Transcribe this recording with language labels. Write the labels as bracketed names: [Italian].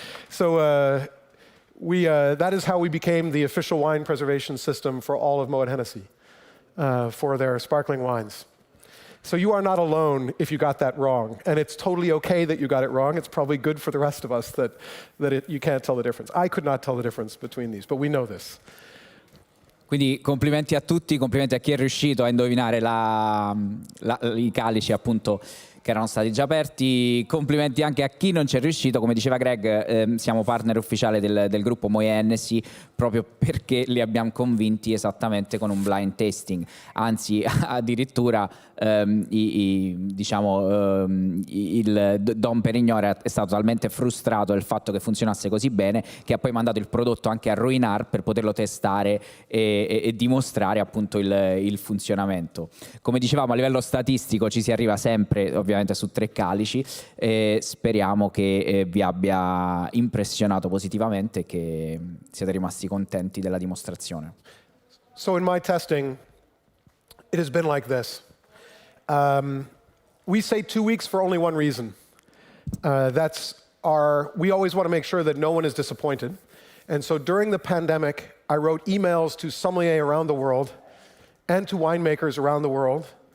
[English] So that is how we became the official wine preservation system for all of Moet Hennessy, for their sparkling wines. So you are not alone if you got that wrong. And it's totally okay that you got it wrong. It's probably good for the rest of us that you can't tell the difference. I could not tell the difference between these, but we know this. [Italian] Quindi complimenti a tutti, complimenti a chi è riuscito a indovinare i calici appunto che erano stati già aperti, complimenti anche a chi non ci è riuscito. Come diceva Greg, siamo partner ufficiale del gruppo Moet Hennessy proprio perché li abbiamo convinti esattamente con un blind tasting, anzi addirittura il Dom Perignon è stato talmente frustrato del fatto che funzionasse così bene che ha poi mandato il prodotto anche a Ruinart per poterlo testare e dimostrare appunto il funzionamento. Come dicevamo, a livello statistico ci si arriva sempre ovviamente su 3 calici e speriamo che vi abbia impressionato positivamente e che siate rimasti contenti della dimostrazione. [English] So in my testing, it has been like this. We say 2 weeks for only one reason. We always want to make sure that no one is disappointed. And so during the pandemic, I wrote emails to sommeliers around the world and to winemakers around the world